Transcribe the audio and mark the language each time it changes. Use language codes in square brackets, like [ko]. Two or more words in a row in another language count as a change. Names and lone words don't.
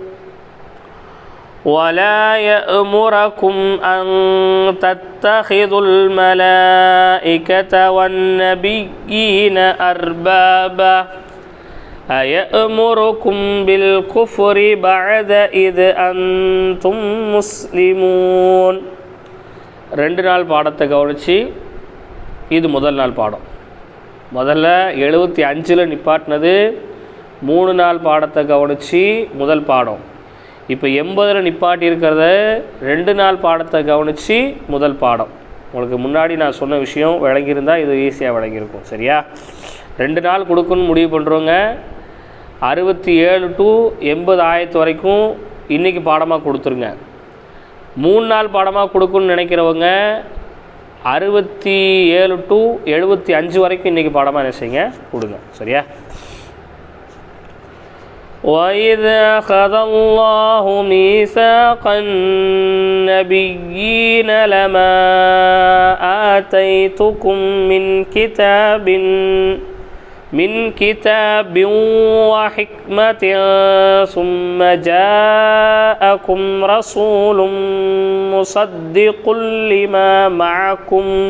[ar] ولا يأمركم أن تتخذوا الملائكة والنبيين أربابا أيأمركم بالكفر بعد إذ أنتم مسلمون. [ta] 2 நாள் பாடத்தை கவனிச்சு இது முதல் நாள் பாடம். முதல்ல 75 நிப்பாட்டினது 3 நாள் பாடத்தை கவனித்து முதல் பாடம். இப்போ 80 நிப்பாட்டி இருக்கிறத 2 நாள் பாடத்தை கவனித்து முதல் பாடம். உங்களுக்கு முன்னாடி நான் சொன்ன விஷயம் விளங்கியிருந்தால் இது ஈஸியாக விளங்கியிருக்கும் சரியா. 2 நாள் கொடுக்கணும்னு முடிவு பண்ணுறவங்க 67 to 80 ஆயத்து வரைக்கும் இன்றைக்கி பாடமாக கொடுத்துருங்க. 3 நாள் பாடமாக கொடுக்கணும்னு நினைக்கிறவங்க 67 to 75 வரைக்கும் இன்றைக்கி பாடமாக என்ன செய்யுங்க கொடுங்க சரியா. [ar] وَإِذْ أَخَذَ اللَّهُ مِيثَاقَ النَّبِيِّينَ لَمَا آتَيْتُكُم مِّن كِتَابٍ وَحِكْمَةٍ ثُمَّ جَاءَكُمْ رَسُولٌ مُّصَدِّقٌ لِّمَا مَعَكُمْ